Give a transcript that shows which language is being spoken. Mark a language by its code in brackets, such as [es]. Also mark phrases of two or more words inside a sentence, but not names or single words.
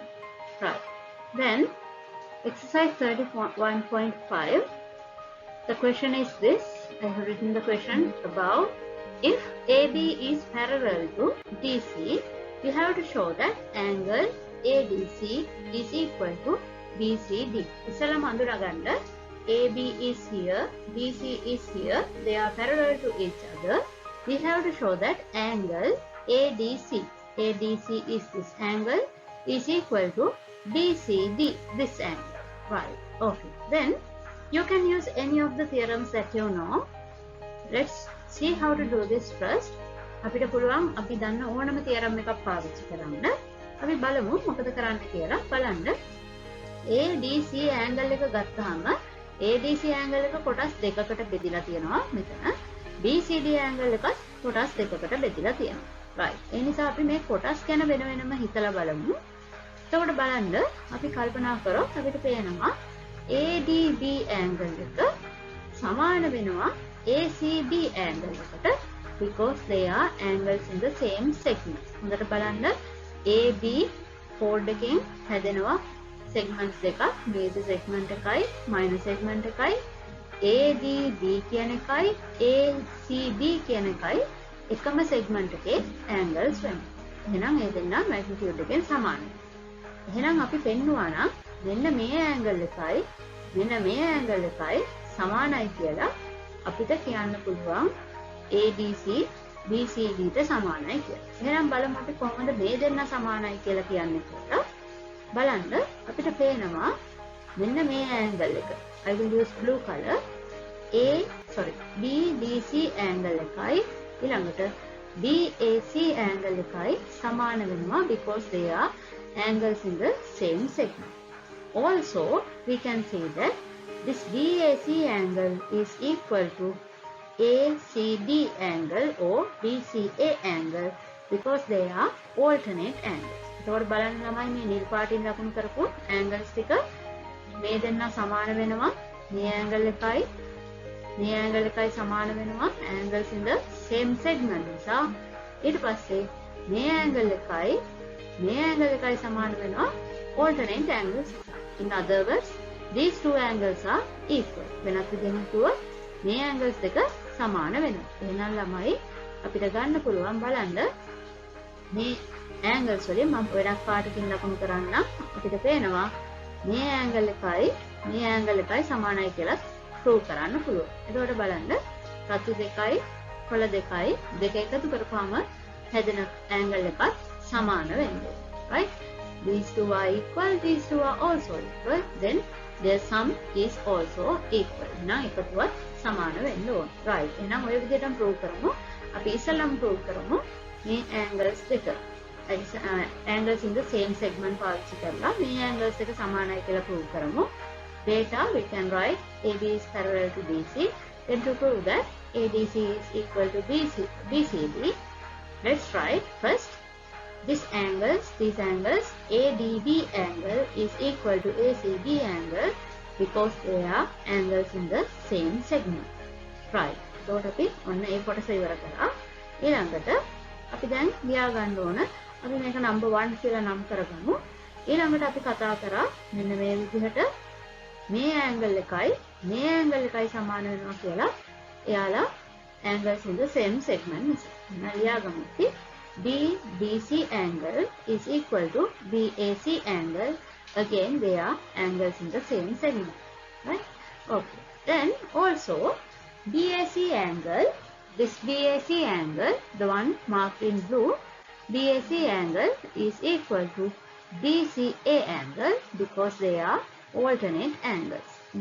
[en] Right. Then exercise 31.5. The question is this. I have written the question above. If AB is parallel to DC, we have to show that angle ADC is equal to BCD. [si] ඉස්සෙල්ලාම අඳුරගන්න [en] AB is here, BC is here. They are parallel to each other. We have to show that angle ADC is this angle is equal to BCD, this angle. Right. Okay. Then you can use any of the theorems that you know. Let's see how to do this first. [si] අපිට පුළුවන් අපි දන්න ඕනම theorem එකක් පාවිච්චි කරන්න. අපි බලමු මොකද කරන්න කියලා. බලන්න ADC angle එක ගත්තාම ADC angle එක කොටස් දෙකකට බෙදලා තියෙනවා මෙතන. BCD angle එක කොටස් දෙකකට බෙදලා තියෙනවා. right. ඒ නිසා අපි මේ කොටස් ගැන වෙන වෙනම හිතලා බලමු. එතකොට බලන්න අපි කල්පනා කරොත් අපිට පේනවා ADB angle එක සමාන වෙනවා ACB angle එකට [en] because they are angles in the same segment. [si] හොඳට බලන්න AB chord එකෙන් හැදෙනවා segments දෙකක්. [en] major segment [si] එකයි [en] minor segment [si] එකයි ADB කියන එකයි ACB කියන එකයි එකම segment එකේ angles වෙනවා. එහෙනම් ඒ දෙන්න magnitude එකෙන් සමානයි. එහෙනම් අපි පෙන්නුවා නම් මෙන්න මේ angle එකයි මෙන්න මේ angle එකයි සමානයි කියලා අපිට කියන්න පුළුවන් ADC BCD ට සමානයි කියලා. එහෙනම් බලමු අපි කොහොමද මේ දෙන්න සමානයි කියලා කියන්නේ කියලා. බලන්න අපිට පේනවා මෙන්න මේ angle එක. [en] I will use blue color. [si] BDC angle එකයි ඊළඟට BAC angle එකයි සමාන වෙනවා [en] because they are angles in the same segment. Also, we can say that this BAC angle is equal to ACD angle or BCA angle because they are alternate angles. [si] එතකොට බලන්න ළමයි මේ නිල් පාටින් ලකුණු කරපු angles ටික මේ දෙන්න සමාන වෙනවා. මේ angle එකයි සමාන වෙනවා [en] angles in the same segment [si] නිසා. ඊට පස්සේ මේ angle එකයි සමාන වෙනවා [en] alternate angles. In other words, these two angles are equal. [si] වෙනත් විදිහකින් කිව්වොත් මේ angles දෙක සමාන වෙනවා. එහෙනම් ළමයි අපිට ගන්න පුළුවන් බලන්න මේ angles වලින් මම වෙනත් පාටකින් ලකුණු කරන්නම්. අපිට පේනවා මේ angle එකයි සමානයි කියලා prove කරන්න පුළුවන්. එතකොට බලන්න රතු දෙකයි කොළ දෙකයි දෙක එකතු කරපුවාම හැදෙන angle එකත් සමාන වෙන්නේ. [en] Right? These two are equal, these two are also equal. Then their sum is also equal. [si] එහෙනම් එකතුවත් සමාන වෙන්න ඕන. Right. එහෙනම් ඔය විදිහටම prove කරමු. අපි ඉස්සෙල්ලාම prove කරමු මේ angles දෙක. [en] angles in the same segment [si] පාවිච්චි කරලා මේ angles දෙක සමානයි කියලා prove කරමු. [en] data, we can write AB is parallel to BC. Then to prove that ADC is equal to BCD, let's write first these angles, ADB angle is equal to ACB angle because they are angles in the same segment. Right. So [si] අපි ඔන්න ඒ කොටස ඉවර කරා. ඊළඟට අපි දැන් ලියා ගන්න ඕන. අපි මේක number 1 කියලා නම් කරගමු. ඊළඟට අපි කතා කරා මෙන්න මේ විදිහට මේ angle එකයි සමාන වෙනවා කියලා. එයාලා [en] angles in the same segment [si] නිසා. ලියා ගමු. [en] BDC angle is equal to BAC angle. Again, they are angles in the same segment. Right? Okay. Then also BAC angle, this BAC angle, the one marked in blue, BAC angle is equal to BCA angle because they are alternate angles.